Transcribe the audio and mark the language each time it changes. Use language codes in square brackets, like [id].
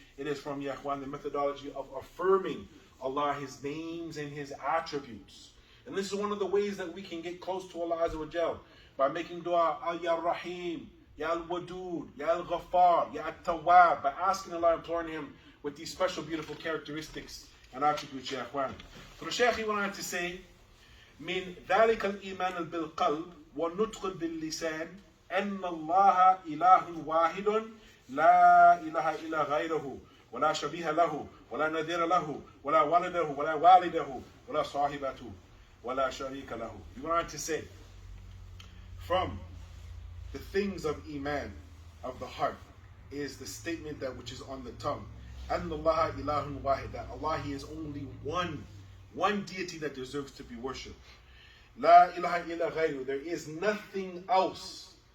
[en] It is from Yahwan the methodology of affirming Allah, His names and His attributes. And this is one of the ways that we can get close to Allah Azza wa Jal, by making dua, Ya Rahim, Ya Al-Wadud, Ya Al-Ghaffar, Ya Al-Tawwab, by asking Allah, imploring Him with these special beautiful characteristics and attributes, Yahwan. So the Shaykh, he went on to say, [ar] من ذلك الإيمان بالقلب والنطق باللسان أن الله إله واحد لا إله إلا غيره ولا شبيه له ولا نذير له ولا ولده ولا والده ولا صاحبته ولا شريك له. [en] You want to say, from the things of Iman, of the heart, is the statement that which is on the tongue. [ar] أن الله إله واحد, [en] that Allah, He is only one deity that deserves to be worshipped. [ar] La ilaha illa ghayru, [en] there is nothing else.